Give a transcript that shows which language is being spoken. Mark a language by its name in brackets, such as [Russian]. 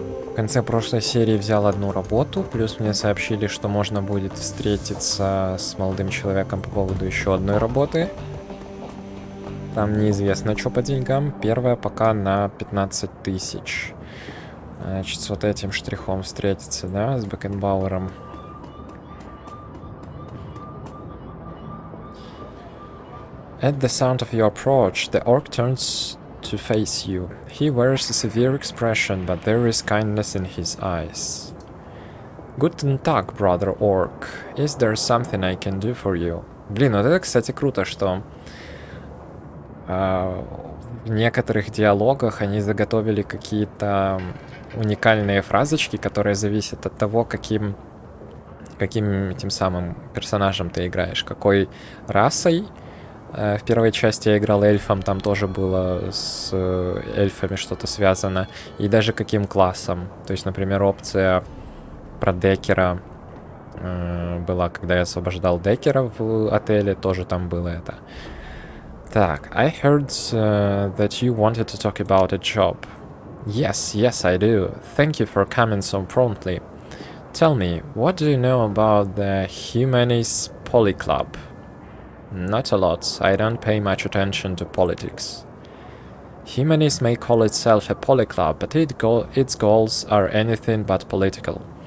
[Russian] В конце прошлой серии взял одну работу, плюс мне сообщили, что можно будет встретиться с молодым человеком по поводу еще одной работы. Там неизвестно, что по деньгам. Первая пока на 15 тысяч. Значит, с вот этим штрихом встретиться, да, с Бекенбауэром. [English] At the sound of your approach, the orc turns to face you. He wears a severe expression, but there is kindness in his eyes. [German] Guten Tag, [English] brother orc. Is there something I can do for you? [Russian] Блин, вот это, кстати, круто, что в некоторых диалогах они заготовили какие-то уникальные фразочки, которые зависят от того, каким тем самым персонажем ты играешь, какой расой. В первой части я играл эльфом, там тоже было с эльфами что-то связано. И даже каким классом. То есть, например, опция про Деккера была, когда я освобождал Деккера в отеле, тоже там было это. [English] Так, I heard that you wanted to talk about a job. Yes, I do. Thank you for coming so promptly. Tell me, what do you know about the Humanis Poly Club? Not a lot. I don't pay much attention to politics. Humanis may call itself a poly club, but its goals are anything but political.